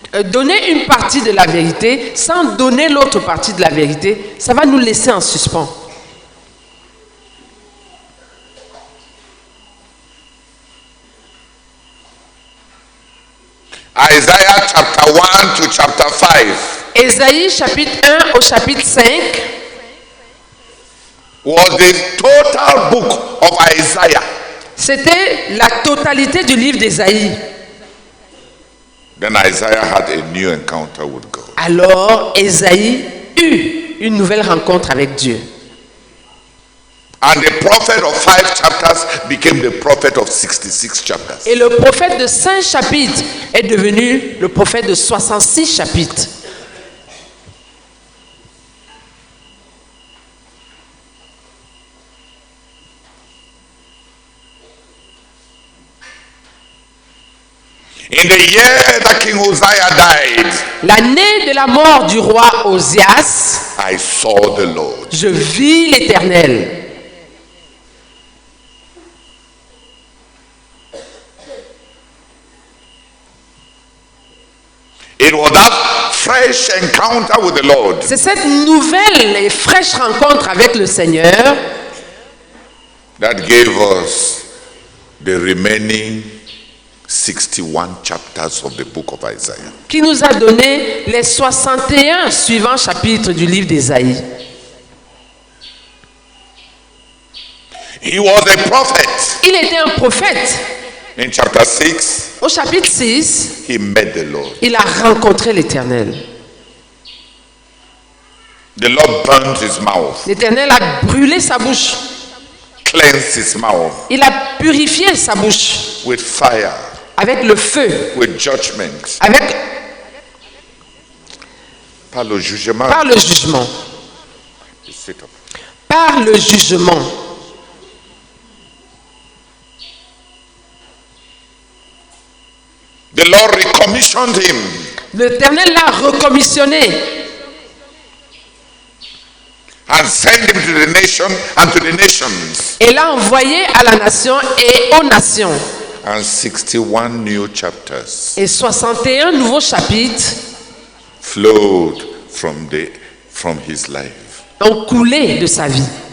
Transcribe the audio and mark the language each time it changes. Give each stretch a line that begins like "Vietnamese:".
French: donner une partie de la vérité sans donner l'autre partie de la vérité, ça va nous laisser en suspens.
English: Isaiah chapter 1 to chapter 5.
French: Ésaïe chapitre 1 au chapitre 5
English: was the total book of Isaiah.
French: C'était la totalité du livre d'Ésaïe.
English: Then Isaiah had a new encounter with God.
French: Alors Ésaïe eut une nouvelle rencontre avec Dieu.
English: And the prophet of 5 chapters became the prophet of 66 chapters.
French: Et le prophète de 5 chapitres est devenu le prophète de 66 chapitres.
English: In the year that King Uzziah died,
French: l'année de la mort du roi Osias,
English: I saw the Lord.
French: Je vis l'Éternel.
English: It was that fresh encounter with the Lord.
French: C'est cette nouvelle et fraîche rencontre avec le Seigneur
English: that gave us the remaining 61 chapters of the book of Isaiah.
French: Qui nous a donné les 61 suivants chapitres du livre d'Ésaïe.
English: He was a prophet.
French: Il était un prophète.
English: In chapter 6,
French: au chapitre 6,
English: he met the Lord.
French: Il a rencontré l'Éternel.
English: The Lord burned his mouth.
French: L'Éternel a brûlé sa bouche.
English: Cleansed his mouth.
French: Il a purifié sa bouche.
English: With fire.
French: Avec le feu.
English: With judgment.
French: Avec par le jugement. Par le jugement. Par le jugement.
English: The Lord recommissioned him.
French: L'Éternel l'a recommissionné.
English: And sent him to the nation and to the nations.
French: Et l'a envoyé à la nation et aux nations.
English: And 61 new chapters.
French: Et 61 nouveaux chapitres
English: flowed from his life.
French: Ont coulé de sa vie.